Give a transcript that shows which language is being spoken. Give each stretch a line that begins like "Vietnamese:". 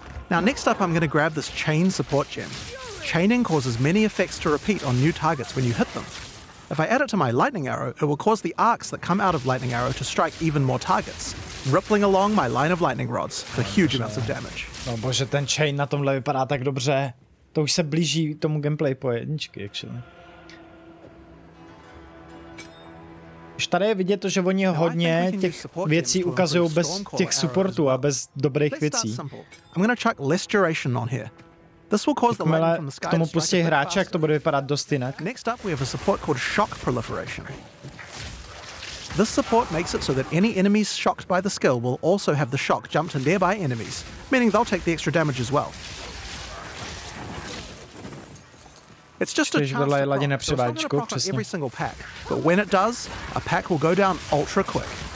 English: Now next up I'm going to grab this chain support gem. Chaining causes many effects to repeat on new targets when you hit them. If I add it to my lightning arrow, it will cause the arcs that come out of lightning arrow to strike even more targets, rippling along my line of lightning rods for huge amounts of damage.
Czech: No bože, ten chain na tomhle vypadá tak dobře. To už se blíží tomu gameplay PoE 1,
English: actually.
Czech: Už tady je vidět to, že oni hodně těch věcí ukazují bez těch supportů a bez dobrých věcí.
English: I'm going to chuck less duration on here. This will cause the lightning from the sky
Czech: k tomu pustí hráče, jak to bude vypadat dost jinak.
English: Next up we have a support called shock proliferation. This support makes it so that any enemies shocked by the skill will also have the shock jump to nearby enemies, meaning they'll take the extra damage as well. It's just a chance to proc, so it's not going to proc on every single pack, but when it does, a pack will go down ultra quick.